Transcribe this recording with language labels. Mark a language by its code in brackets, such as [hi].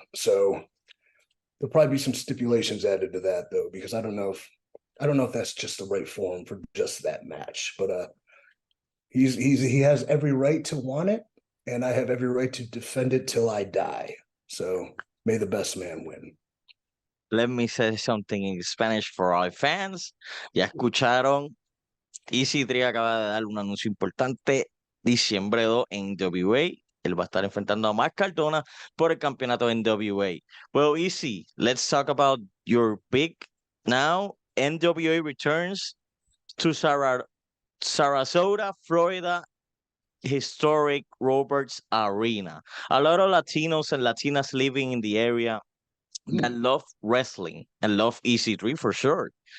[en] So there'll probably be some stipulations added to that, though, because I don't know if that's just the right form for just that match. But he has every right to want it, and I have every right to defend it till I die. So may the best man win. Let me say something in Spanish for our fans. [es] Ya escucharon, EC3 acaba de dar un anuncio importante. Diciembre 2 en NWA. Él va a estar enfrentando a Mark Cardona por el campeonato NWA. [en] Well, EC, let's talk about your pick now. NWA returns to Sarasota, Florida, historic Roberts Arena. A lot of Latinos and Latinas living in the area that love wrestling and love EC3 for sure.